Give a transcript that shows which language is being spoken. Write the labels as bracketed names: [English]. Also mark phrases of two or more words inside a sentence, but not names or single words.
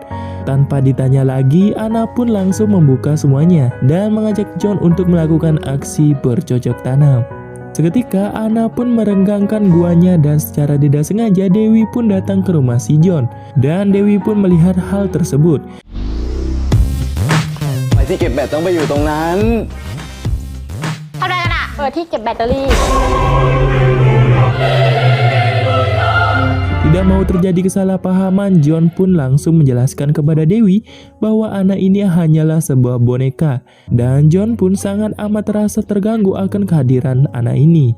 [Indonesian] Tanpa ditanya lagi, Anna pun langsung membuka semuanya dan mengajak John untuk melakukan aksi bercocok tanam. Seketika Anna pun merenggangkan guanya dan secara tidak sengaja Dewi pun datang ke rumah si John. Dan Dewi pun melihat hal tersebut. [Thai] ไปที่เก็บแบตต้องไปอยู่ตรงนั้น ทำอะไรกันอะเปิดที่เก็บแบตเตอรี่ [Indonesian] Tidak mau terjadi kesalahpahaman, John pun langsung menjelaskan kepada Dewi bahwa anak ini hanyalah sebuah boneka. Dan John pun sangat amat terasa terganggu akan kehadiran anak ini.